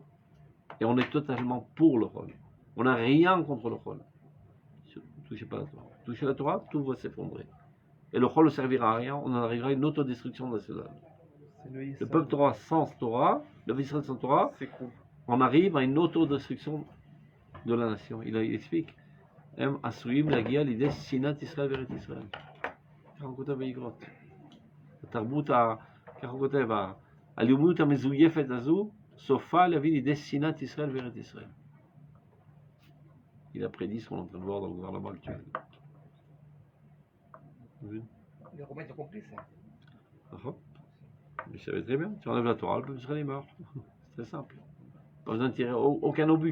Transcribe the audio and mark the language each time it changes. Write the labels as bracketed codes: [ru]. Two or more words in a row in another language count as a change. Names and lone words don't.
[fr] Et on est totalement pour le chol. On n'a rien contre le chol. Ne touchez pas la Torah. Touchez la Torah, tout va s'effondrer. Et le chol ne servira à rien, on en arrivera à une autodestruction nationale. Le peuple Torah sans Torah, le peuple Israël sans Torah, on arrive à une autodestruction de la nation. Il explique. [he] הם עשויים להגיע לידי שנאת ישראל וארץ ישראל. ככה הוא כותב באגרות. התרבות, ככה הוא כותב, הלאומיות המזויפת הזו, סופה להביא לידי שנאת ישראל וארץ ישראל. [fr] Il a prédit ce qu'on est en train de voir dans le gouvernement actuel. Les Romains ont compris ça. Mais ça va très bien. Tu enlèves la Torah, le peuple israélien meurt. C'est très simple. Pas besoin de tirer aucun obus.